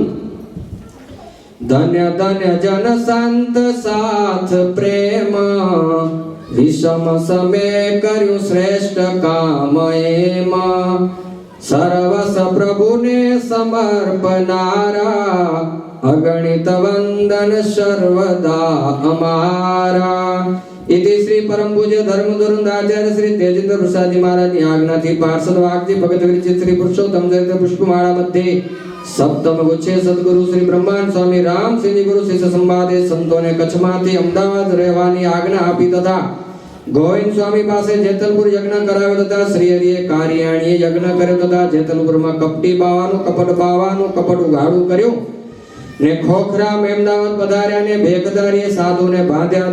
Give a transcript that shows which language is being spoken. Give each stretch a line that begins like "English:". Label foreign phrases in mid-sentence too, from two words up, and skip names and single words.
Gujarati: ધન્ય ધન્ય જન સંત સાથ પ્રેમ, વિષમ સમે કર્યું શ્રેષ્ઠ કામ એમાં. સર્વસ પ્રભુને સમર્પનારા, અગણિત વંદન સર્વદા અમારા.
Hindi: इति श्री परम पूज्य धर्म धुरंधाचार्य श्री तेजेंद्र प्रसाद जी महाराज की आज्ञा थी.
Sanskrit: पार्षद वाग्जी भगत विरचित श्री पुरुषोत्तम चरित्र पुष्पमाला मध्य सप्तम गुच्छे सदगुरु श्री ब्रह्मानंद स्वामी राम सिंह जी गुरु शिष्य संवादे
Gujarati: संतोने कच्छમાંથી અમદાવાદ રહેવાની આજ્ઞા આપી તથા ગોવિંદ સ્વામી પાસે જેતલપુર યજ્ઞ કરાવ્યો તથા શ્રી હરિએ કારિયાણીએ યજ્ઞ કર્યો તથા જેતલપુરમાં કપટી બાવાનું, કપટ બાવાનું, કપટ ઉગાડું કર્યું ને ખોખરા અમદાવાદ પધાર્યા ને ભેગદારીએ સાધુને બાંધ્યા.